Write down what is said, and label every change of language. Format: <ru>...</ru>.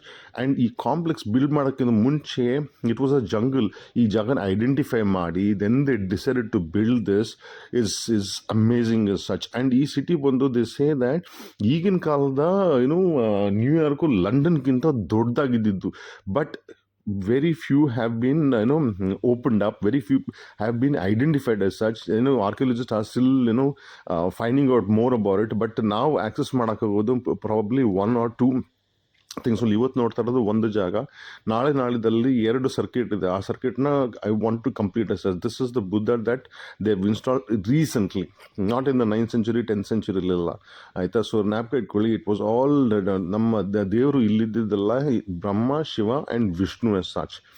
<kn>And ಈ complex build ಮಾಡೋಕ್ಕಿಂತ ಮುಂಚೆ</kn> <en>It was a jungle.</en> <kn>ಈ ಜಾಗನ ಐಡೆಂಟಿಫೈ ಮಾಡಿ</kn> <en>Then they decided to build this is amazing is such.</en> <kn>And ಈ ಸಿಟಿ ಬಂದು</kn> <en>they say that</en> <kn>ಈಗಿನ ಕಾಲದ New York ಲಂಡನ್ಗಿಂತ ದೊಡ್ಡದಾಗಿದ್ದಿದ್ದು.</kn> <en>But very few have been opened up, very few have been identified as such. Archaeologists are still finding out more about it. But now access ಮಾಡೋಕ್ಕಾಗೋದು probably 1 or 2 things.</en> <kn>ಇವತ್ತು ನೋಡ್ತಾ ಇರೋದು ಒಂದು ಜಾಗ. ನಾಳಿದ್ದಲ್ಲಿ 2 circuit ಇದೆ. ಆ ಸರ್ಕಿಟ್ನ</kn> <en>I want to complete us. This is the Buddha that they have installed recently, not in the 9th century 10th ಸೆಂಚುರಿಲಿಲ್ಲ ಆಯಿತಾ.</en> <kn>So ಜ್ಞಾಪಕ ಇಟ್ಕೊಳ್ಳಿ,</kn> <en>it was all</en> <kn>ನಮ್ಮ ದೇವರು ಇಲ್ಲಿದ್ದಲ್ಲ, ಬ್ರಹ್ಮ, Shiva and Vishnu S such.</kn>